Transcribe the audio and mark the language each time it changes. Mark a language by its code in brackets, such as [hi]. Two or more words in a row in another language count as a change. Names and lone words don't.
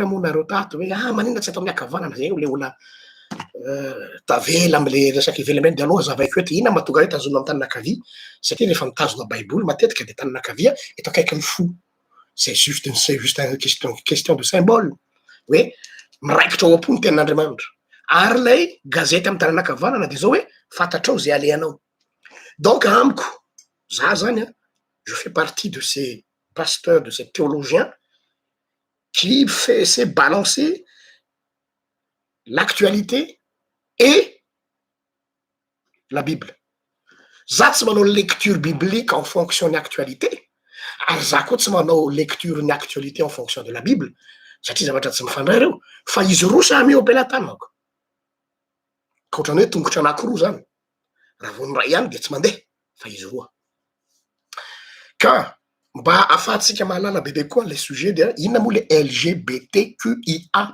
[mg] moa nareo tato hoe manina tsy atao amin'ny akavanana zay le olona tavela amle resaky ivelameny de aloha zavaiko eto ina mahatonga hoe tazona amy taninakavia satria rehefa mitazona baiboly matetika de taninakavia eto akaiky ny fo [fr] c'est juste une question de symbole [mg] hoe miraikitra ao am-pony tenin'Andriamanitra ary lay gazety amy taninakavanana de zao hoe fantatrao zay aleanao donc amiko za zany [fr] je fais partie de ces pasteurs de ces théologiens qui essaie balancer l'actualité et la Bible. [mg] Za tsy manao [fr] lecture biblique en fonction de l'actualité. [mg] Ary za koa tsy manao [fr] lecture ny actualité en fonction de la Bible. [mg] Satria zavatra tsy mifandray reo. Fa izy roa samy eo ampelantanako. Ka ohatrany hoe tongotra anankiroa zany. Raha vao ny ray ihany de tsy mandeha. Fa izy roa. Ka mba ahafahantsika mahalala bebe koa [fr] le sujet de [mg] inona moa le LGBTQIA+.